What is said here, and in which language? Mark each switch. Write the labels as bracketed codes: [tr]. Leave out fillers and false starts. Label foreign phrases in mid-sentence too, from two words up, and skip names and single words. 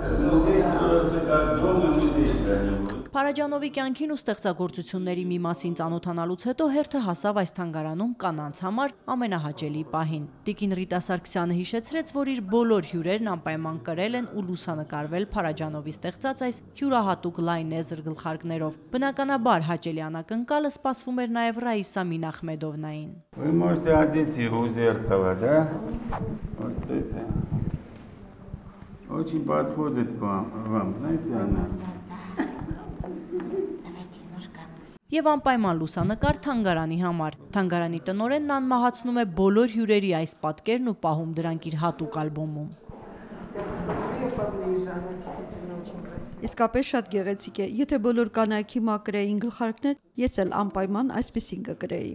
[hy] Փարաջանովի կյանքին ու ստեղծագործությունների մի մասին ծանոթանալուց հետո հերթը հասավ այս թանգարանում կանանց համար ամենահաճելի պահին։ Տիկին Ռիտա Սարգսյանը հիշեցրեց, որ իր բոլոր հյուրերն անպայման կրել են ու լուսանկարվել Փարաջանովի ստեղծած այս յուրահատուկ լայնեզր գլխարկներով։ Բնականաբար հաճելի անակնկալը սպասվում էր նաև Ռաիսա Մինախմեդովնային։ [ru] Вы можете одеть его у зеркала, да? Вот смотрите. Очень подходит вам, знаете, она. [hy] Եվ անպայման լուսանկար թանգարանի համար։ Թանգարանի տնօրենն անմահացնում է բոլոր հյուրերի այս պատկերն ու պահում դրանք իր հատուկ ալբոմում։ Իսկապես շատ գեղեցիկ է։ Եթե բոլոր կանայք հիմա կրեին գլխարկներ, ես էլ անպայման այսպեսին կկրեի։